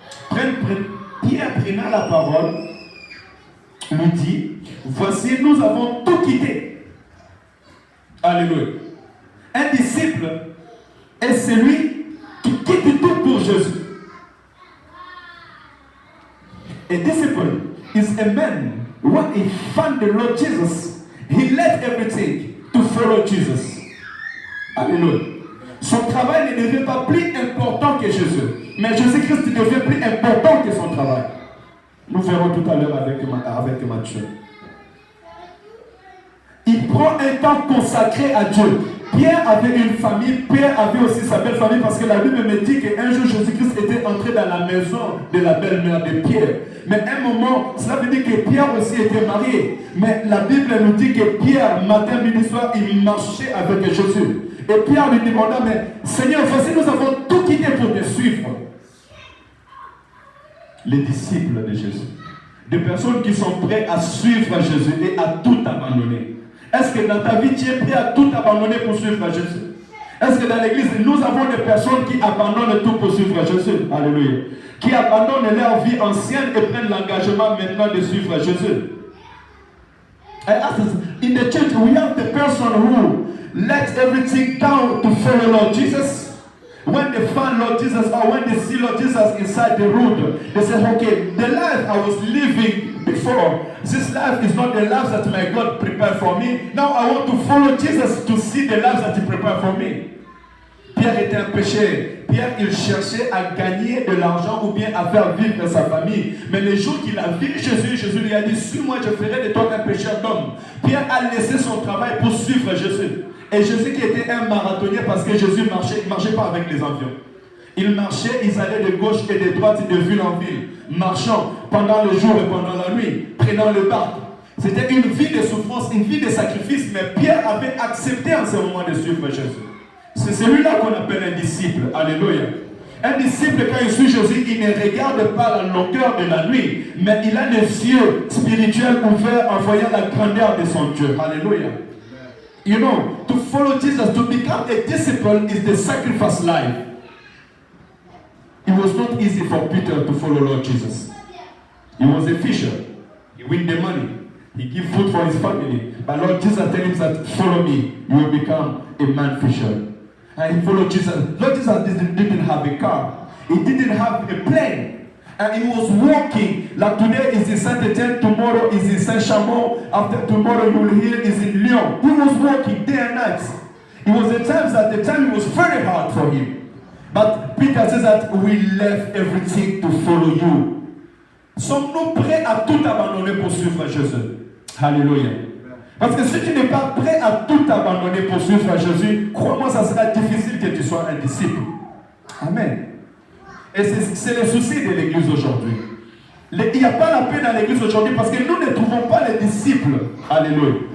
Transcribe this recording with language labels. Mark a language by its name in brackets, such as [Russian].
[French] Pierre prenant la parole lui dit, voici nous avons tout quitté. Alléluia. Un disciple est celui qui quitte tout pour Jésus. [English] A disciple is a man when he found the Lord Jesus, he left everything to follow Jesus. [French] Alléluia. Son travail ne devient pas plus important que Jésus, mais Jésus-Christ devient plus important que son travail. Nous verrons tout à l'heure avec Matthieu. Il prend un temps consacré à Dieu. Pierre avait une famille, Pierre avait aussi sa belle famille, parce que la Bible me dit qu'un jour Jésus-Christ était entré dans la maison de la belle-mère de Pierre. Mais à un moment, cela veut dire que Pierre aussi était marié. Mais la Bible nous dit que Pierre, matin, midi, soir, il marchait avec Jésus. Et Pierre lui demanda, mais Seigneur, voici nous avons tout quitté pour te suivre. Les disciples de Jésus. Des personnes qui sont prêtes à suivre Jésus et à tout abandonner. Est-ce que dans ta vie, tu es prêt à tout abandonner pour suivre Jésus? Est-ce que dans l'église, nous avons des personnes qui abandonnent tout pour suivre Jésus? Alléluia. Qui abandonnent leur vie ancienne et prennent l'engagement maintenant de suivre Jésus. [English] In the church, we have the person who let everything down to follow Lord Jesus. When they find Lord Jesus or when they see Lord Jesus inside the room, they say, okay, the life I was living before, this life is not the life that my God prepared for me. Now I want to follow Jesus to see the life that He prepared for me. [French] Pierre était un pécheur. Pierre, il cherchait à gagner de l'argent ou bien à faire vivre sa famille. Mais le jour qu'il a vu Jésus, Jésus lui a dit, suis-moi, je ferai de toi un pécheur d'homme. Pierre a laissé son travail pour suivre Jésus. Et Jésus qui était un marathonnier parce que Jésus ne marchait pas avec les avions. Ils marchaient, ils allaient de gauche et de droite et de ville en ville, marchant pendant le jour et pendant la nuit, prenant le barque. C'était une vie de souffrance, une vie de sacrifice, mais Pierre avait accepté en ce moment de suivre Jésus. C'est celui-là qu'on appelle un disciple. Alléluia. Un disciple, quand il suit Jésus, il ne regarde pas la longueur de la nuit, mais il a les yeux spirituels ouverts en voyant la grandeur de son Dieu. Alléluia. [English] You know, to follow Jesus, to become a disciple is the sacrifice life. It was not easy for Peter to follow Lord Jesus. He was a fisher. He win the money. He give food for his family. But Lord Jesus tell him that, follow me, you will become a man fisher. And he followed Jesus. Lord Jesus didn't have a car. He didn't have a plane. And he was walking. Like today is in Saint-Étienne, tomorrow is in Saint-Chamond, after tomorrow you will hear is in Lyon. He was walking day and night. It was the times that the time was very hard for him. But Peter says that we left everything to follow you. [French] Sommes-nous prêts à tout abandonner pour suivre Jésus? Alléluia. Parce que si tu n'es pas prêt à tout abandonner pour suivre Jésus, crois-moi, ça sera difficile que tu sois un disciple. Amen. Et c'est le souci de l'église aujourd'hui. Il n'y a pas la paix dans l'église aujourd'hui parce que nous ne trouvons pas les disciples. Alléluia.